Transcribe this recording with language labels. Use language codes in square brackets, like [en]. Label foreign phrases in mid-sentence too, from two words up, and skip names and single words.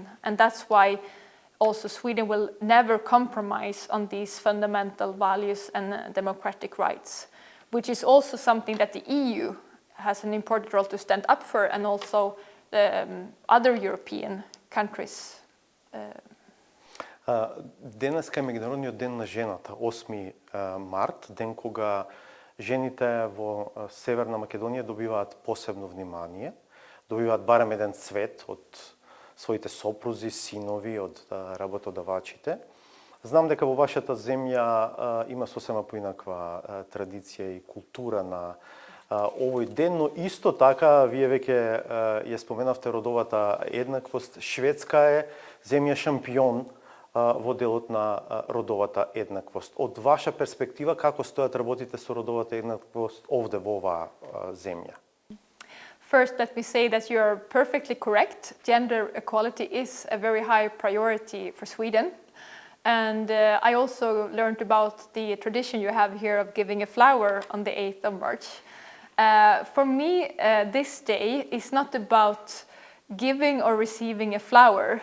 [en] And that's why also Sweden will never compromise on these fundamental values and democratic rights, which is also something that the EU has an important role to stand up for, and also other European countries. [mk] Денеска е Меѓународниот ден на жената, 8 март, ден кога жените во Северна Македонија добиваат посебно внимание, добиваат барем еден цвет од своите сопрузи, синови, од работодавачите. Знам дека во вашата земја има сосема поинаква традиција и култура на овој ден, но исто така, вие веќе ја споменавте родовата еднаквост. Шведска е земја шампион во делот на родовата еднаквост. Од ваша перспектива, како стојат работите со родовата еднаквост овде во оваа земја? [en] First, let me say that you are perfectly correct. Gender equality is a very high priority for Sweden. And I also learned about the tradition you have here of giving a flower on the 8th of March. For me, this day is not about giving or receiving a flower.